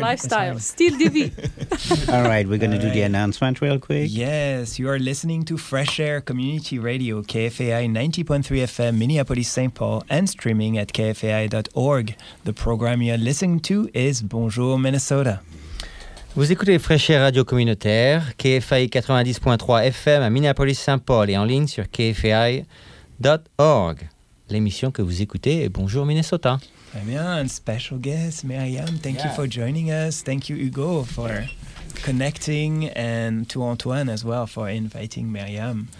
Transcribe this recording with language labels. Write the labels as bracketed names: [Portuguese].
[English] A lifestyle. Still DV. All right. We're going to do the announcement real quick. Yes. You are listening to Fresh Air Community Radio, KFAI 90.3 FM, Minneapolis, St. Paul, and streaming at KFAI.org. The program you're listening to is Bonjour Minnesota. [French] Vous écoutez Fresh Air Radio Communautaire, KFAI 90.3 FM à Minneapolis-Saint-Paul et en ligne sur kfai.org. L'émission que vous écoutez est Bonjour Minnesota. [English] Très bien, special guest, Myriam, thank you for joining us. Thank you, Hugo, for connecting and to Antoine as well for inviting Myriam.